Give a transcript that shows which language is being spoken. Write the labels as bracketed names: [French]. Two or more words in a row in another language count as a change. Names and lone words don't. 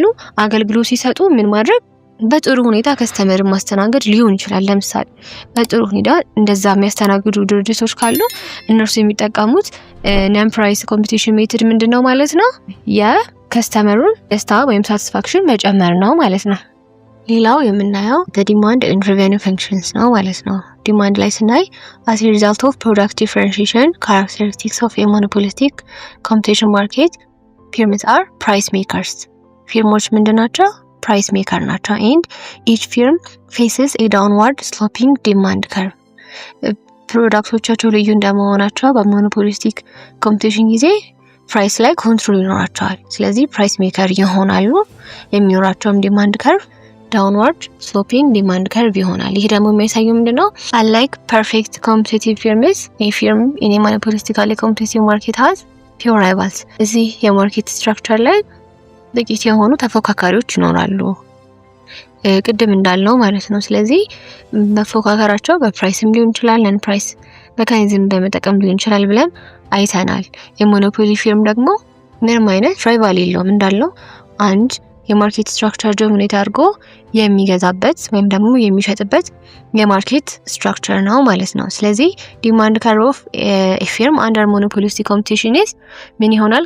[Amharic] አገልግሎት ሲሰጡ ምን ማድረግ በጥሩ ሁኔታ ከስተመር ማስተናገድ ሊሆን ይችላል። ለምሳሌ በጥሩ ሁኔታ እንደዛ የሚያስተናግዱ ድርጅቶች ካሉ እነርሱ የሚጠቀሙት [English] non price competition method [Amharic] ምንድነው ማለት ነው? የከስተመሩን ደስታ ወይም ሳቲስፋክሽን መጨመር ነው ማለት ነው። ሌላው የምናየው [English] demand and revenue functions [Amharic] ነው ማለት ነው። ዲማንድ ላይ ስናይ [English] as a result of product differentiation characteristics of a monopolistic competition market firms are price makers. [Amharic] ፊርሞች ምንድናቸው? [English] price maker ናቸው። and each firm faces a downward sloping demand curve. [Amharic] ፕሮዳክቶቻቸው ልዩ እንደመሆናቸው [English] monopolistic competition [Amharic] ጊዜ ፕራይስ ላይ ኮንትሮል ይኖራቸዋል። ስለዚህ [English] price maker [Amharic] ይሆናሉ። የሚኖራቸውም [English] demand curve downward sloping demand curve [Amharic] ይሆናል። ይሄ ደግሞ የሚያሳየው ምንድነው? [English] unlike perfect competitive firms, a firm in a monopolistically competitive market has few rivals [Amharic] እዚህ የማርኬት ስትራክቸር ላይ ጥቂት የሆኑ ተፎካካሪዎች ይኖራሉ ቅድም እንዳልነው ማለት ነው። ስለዚህ መፎካከራቸው በፕራይስም ሊሆን ይችላል [English] non price mechanism [Amharic] በመጠቀም ሊሆን ይችላል ብለን አይተናል። የሞኖፖሊ ፊርም ደግሞ ምንም አይነት ራይቫል የለውም እንዳልነው አንድ የማርኬት ስትራክቸር ዶሚኔት አድርጎ የሚገዛበት ወይም ደግሞ የሚሸጥበት የማርኬት ስትራክቸር ነው ማለት ነው። ስለዚህ [English] demand curve of a firm under monopolistic competition is [Amharic] ምን ይሆናል?